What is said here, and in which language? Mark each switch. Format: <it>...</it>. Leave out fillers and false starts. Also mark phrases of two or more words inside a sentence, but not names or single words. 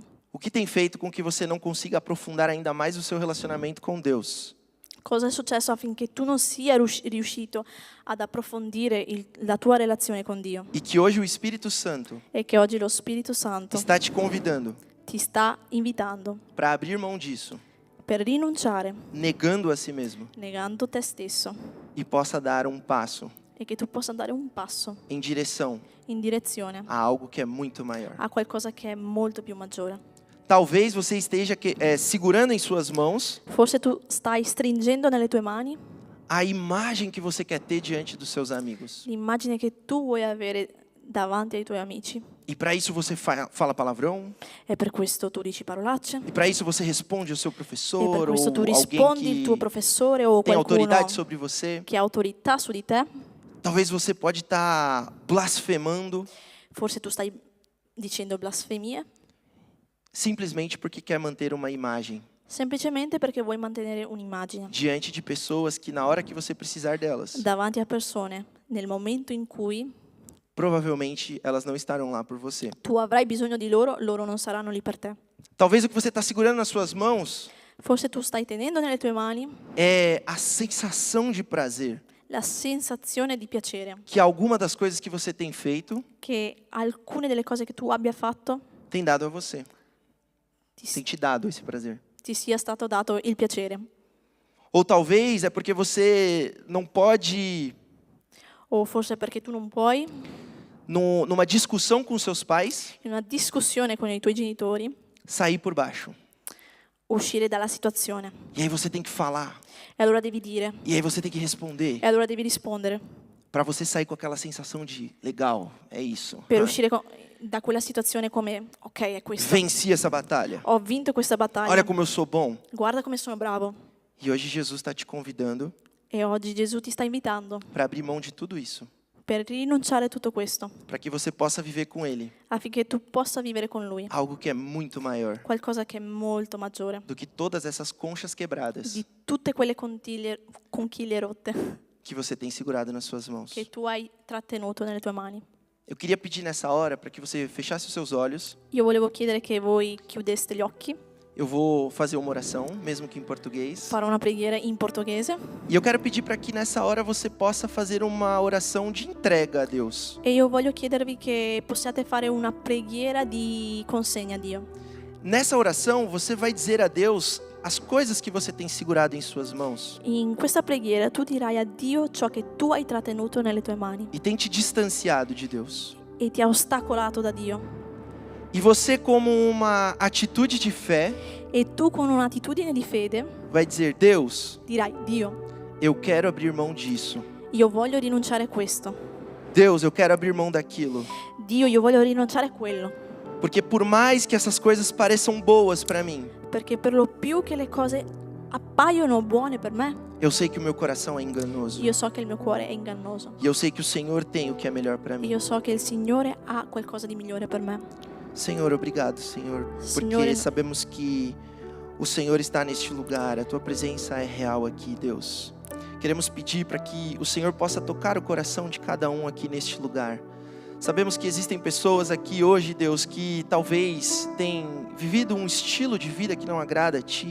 <pt>O que tem feito com que você não consiga aprofundar ainda mais o seu relacionamento com Deus?</pt> <it>Cosa è successo affinché tu non sia riuscito ad approfondire la tua relazione con Dio?</it> <pt>E que hoje o Espírito Santo</pt> <it>E che oggi lo Spirito Santo</it> <pt>está te convidando</pt> <it>ti sta invitando</it> <pt>para abrir mão disso,</pt> <it>per rinunciare,</it> <pt>negando a si mesmo,</pt> <it>negando te stesso,</it> <pt>e possa dar um passo</pt> <it>e che tu possa dare un passo</it> <pt>em direção</pt> <it>in direzione</it> <pt>a algo que é muito maior.</pt> <it>a qualcosa che è molto più maggiore.</it> <pt>Talvez você esteja segurando em suas mãos</pt> <it>Forse tu stai stringendo nelle tue mani</it> <pt>a imagem que você quer ter diante dos seus amigos.</pt> <it>l'immagine che tu vuoi avere davanti ai tuoi amici.</it> <pt>E para isso você fala palavrão,</pt> <it>E per questo tu dici parolacce.</it> <pt>e para isso você responde ao seu</pt> <it>E per</it> <pt>professor</pt> <it>questo tu</it> <pt>ou alguém</pt> <it>rispondi il tuo</it> <pt>que</pt> <it>professore o</it> <pt>tem</pt> <it>qualcuno</it> <pt>autoridade sobre você.</pt> <it>che ha autorità su di te.</it> <pt>Talvez você pode estar blasfemando</pt> <it>Forse tu stai dicendo blasfemie</it> <pt>simplesmente porque quer manter uma imagem</pt> <it>semplicemente perché vuoi mantenere un'immagine</it> <pt>diante de pessoas que na hora que você precisar delas,</pt> <it>davanti a persone nel momento in cui</it> <pt>provavelmente elas não estarão lá por você.</pt> <it>tu avrai bisogno di loro, loro non saranno lì per te.</it> <pt>Talvez o que você está segurando nas suas mãos</pt> <it>Forse tu stai tenendo nelle tue mani</it> <pt>é a sensação de prazer</pt> <it>la sensazione di piacere</it> <pt>que alguma das coisas que você tem feito</pt> <it>che alcune delle cose che tu abbia fatto</it> <pt>tem dado a você,</pt> <it>ti,</it> <pt>tem te dado esse prazer.</pt> <it>ti sia stato dato il piacere.</it> <pt>Ou talvez é porque você não pode,</pt> <it>O forse perché tu non puoi,</it> <pt>numa discussão com seus pais,</pt> <it>in una discussione con i tuoi genitori,</it> <pt>sair por baixo.</pt> <it>uscire dalla situazione.</it> <pt>E aí você tem que falar,</pt> <it>E allora devi dire,</it> <pt>e aí você tem que responder,</pt> <it>e allora devi rispondere.</it> <pt>para você sair com aquela sensação de legal, é isso.</pt> <it>Per uscire da quella situazione come, ok, è questo.</it> <pt>Venci essa batalha.</pt> <it>Ho vinto questa battaglia.</it> <pt>Olha como eu sou bom.</pt> <it>Guarda come sono bravo.</it> <pt>E hoje Jesus está te convidando</pt> <it>E oggi Gesù ti sta invitando</it> <pt>para abrir mão de tudo isso,</pt> <it>per rinunciare a tutto questo,</it> <pt>para que você possa viver com Ele</pt> <it>affinché tu possa vivere con Lui</it> <pt>algo que é muito maior</pt> <it>qualcosa che è molto maggiore</it> <pt>do que todas essas conchas quebradas</pt> <it>di tutte quelle conchiglie rotte</it> <pt>que você tem segurado nas suas mãos.</pt> <it>che tu hai trattenuto nelle tue mani.</it> <pt>Eu queria pedir nessa hora para que você fechasse os seus olhos.</pt> <it>Io volevo chiedere che voi chiudeste gli occhi,</it> <pt>Eu vou fazer uma oração, mesmo que em português.</pt> <it>farò una preghiera in portoghese</it> <pt>E eu quero pedir para que nessa hora você possa fazer uma oração de entrega a Deus.</pt> <it>e io voglio chiedervi che possiate fare una preghiera di consegna a Dio.</it> <pt>Nessa oração, você vai dizer a Deus as coisas que você tem segurado em suas mãos</pt> <it>In questa preghiera tu dirai a Dio ciò che tu hai trattenuto nelle tue mani</it> <pt>e tem te distanciado de Deus.</pt> <it>e ti ha ostacolato da Dio.</it> <pt>E você, como uma atitude de fé,</pt> <it>E tu con un'attitudine di fede</it> <pt>vai dizer: Deus,</pt> <it>dirai, Dio,</it> <pt>eu quero abrir mão disso.</pt> <it>io voglio rinunciare a questo.</it> <pt>Deus, eu quero abrir mão daquilo.</pt> <it>Dio, io voglio rinunciare a quello.</it> <pt>Porque por mais que essas coisas pareçam boas para mim,</pt> <it>Perché per lo più che le cose appaiono buone per me,</it> <pt>eu sei que o meu coração é enganoso.</pt> <it>io so che il mio cuore è ingannoso.</it> <pt>E eu sei que o Senhor tem o que é melhor para mim.</pt> <it>Io so che il Signore ha qualcosa di migliore per me.</it> <pt>Senhor, obrigado, Senhor, porque Senhor, sabemos que o Senhor está neste lugar, a tua presença é real aqui, Deus. Queremos pedir para que o Senhor possa tocar o coração de cada um aqui neste lugar. Sabemos que existem pessoas aqui hoje, Deus, que talvez têm vivido um estilo de vida que não agrada a Ti.</pt>